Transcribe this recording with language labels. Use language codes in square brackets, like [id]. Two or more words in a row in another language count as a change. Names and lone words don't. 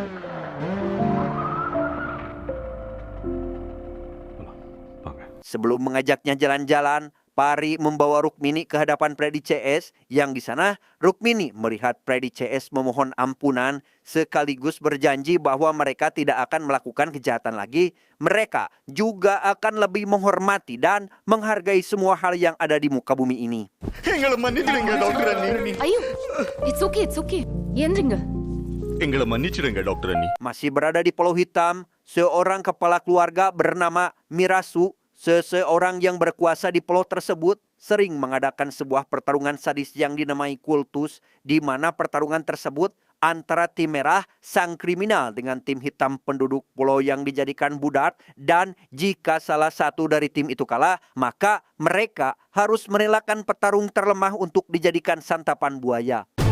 [id] Sebelum mengajaknya jalan-jalan, Pari membawa Rukmini ke hadapan Freddy CS, yang di sana Rukmini melihat Freddy CS memohon ampunan sekaligus berjanji bahwa mereka tidak akan melakukan kejahatan lagi. Mereka juga akan lebih menghormati dan menghargai semua hal yang ada di muka bumi ini. [ta] எங்களை மன்னிச்சிடுங்க டாக்டர் அண்ணி. [en] Ayo, it's okay. Yendringa. [ta] எங்களை மன்னிச்சிடுங்க டாக்டர் அண்ணி. [id] Masih berada di Pulau Hitam, seorang kepala keluarga bernama Mirasu, seseorang yang berkuasa di pulau tersebut, sering mengadakan sebuah pertarungan sadis yang dinamai kultus, di mana pertarungan tersebut antara tim merah sang kriminal dengan tim hitam penduduk pulau yang dijadikan budak, dan jika salah satu dari tim itu kalah, maka mereka harus merelakan petarung terlemah untuk dijadikan santapan buaya.